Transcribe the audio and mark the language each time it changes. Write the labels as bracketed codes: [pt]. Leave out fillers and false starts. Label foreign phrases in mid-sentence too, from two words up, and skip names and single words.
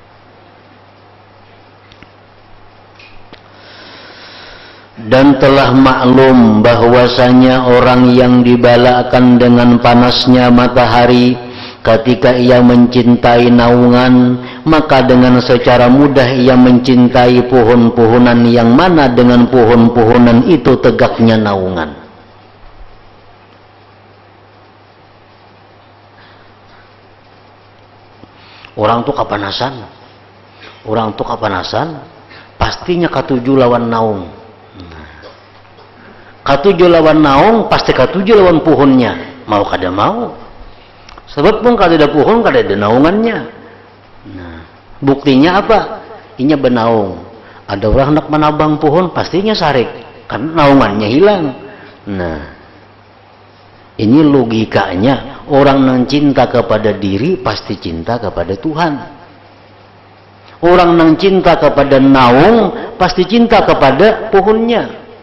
[id] Dan telah maklum bahwasanya orang yang dibalakan dengan panasnya matahari ketika ia mencintai naungan, maka dengan secara mudah ia mencintai pohon-pohonan yang mana dengan pohon-pohonan itu tegaknya naungan. [bjn] Orang tuh kapanasan, pastinya katuju lawan naung. Katuju lawan naung pasti katuju lawan pohonnya, mau kada mau. Sebab pun kada ada pohon kada ada naungannya. Nah, buktinya apa? Inya benaung. Ada orang hendak menabang pohon pastinya sarik, kan naungannya hilang. [id] Nah, ini logikanya orang yang cinta kepada diri pasti cinta kepada Tuhan. Orang yang cinta kepada naung pasti cinta kepada pohonnya.